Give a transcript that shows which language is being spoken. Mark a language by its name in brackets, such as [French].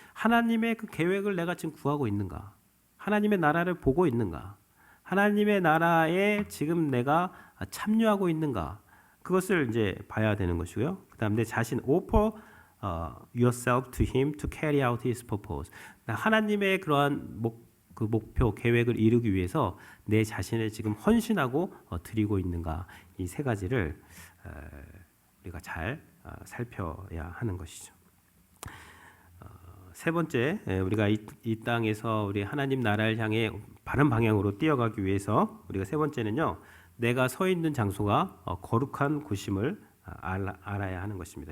[Korean] 하나님의 그 계획을 내가 지금 구하고 있는가? 하나님의 나라를 보고 있는가? 하나님의 나라에 지금 내가 참여하고 있는가? 그것을 이제 봐야 되는 것이고요. 그다음 내 자신 [English] offer yourself to him to carry out his purpose. [Korean] 하나님의 그러한 목표, 계획을 이루기 위해서 내 자신을 지금 헌신하고 드리고 있는가? 이 세 가지를 우리가 잘 살펴야 하는 것이죠. 세 번째, 우리가 이 땅에서 우리 하나님 나라를 향해 바른 방향으로 뛰어가기 위해서 우리가 세 번째는요, 내가 서 있는 장소가 거룩한 곳임을 알아야 하는 것입니다.